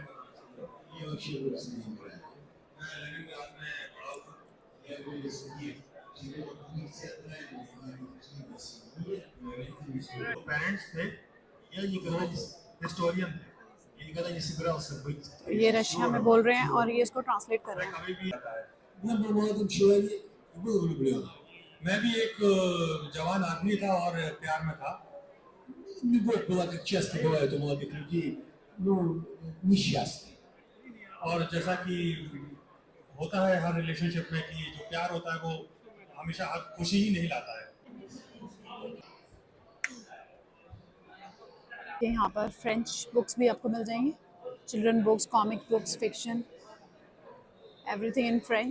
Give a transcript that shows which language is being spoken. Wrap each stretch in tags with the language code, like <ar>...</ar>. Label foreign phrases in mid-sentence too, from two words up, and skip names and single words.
<hi>पेरेंट्स थे, ये कहना हिस्टोरियन थे, ये कहना जिससे से कोई। ये रशिया में बोल रहे हैं और ये इसको ट्रांसलेट कर रहे हैं। मैं भी एक जवान आदमी था और प्यार में था।</hi> <ru>Любовь была, как часто бывает у молодых людей, несчастной.</ru> <hi>और जैसा कि होता है हर रिलेशनशिप में कि जो प्यार होता है वो हमेशा खुशी ही नहीं लाता है। यहाँ पर</hi> <en>French books</en> <hi>भी आपको मिल जाएंगी,</hi> <en>children books, comic books, fiction, everything in French.</en>